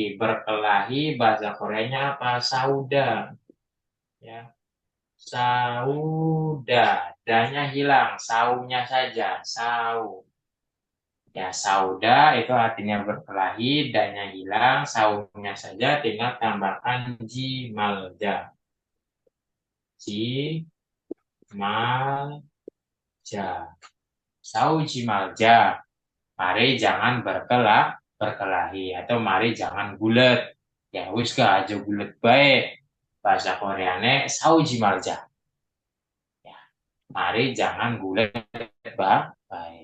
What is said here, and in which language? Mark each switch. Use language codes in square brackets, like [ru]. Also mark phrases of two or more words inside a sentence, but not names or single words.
[id] Berkelahi bahasa Koreanya apa? [ko] Sauda, ya. [id] Sauda, danya hilang, saunya saja, sau. Ya, sauda itu artinya berkelahi, danya hilang, saunya saja tinggal tambahkan jimalja. [ko] Jimalja. 싸우지 말자. [id] Mari jangan berkelahi atau mari jangan gulet. [jv] Ya wis aja gulet baik. Bahasa Koreane [ko] 싸우지 말자. [id] Ya, mari jangan gulet baik.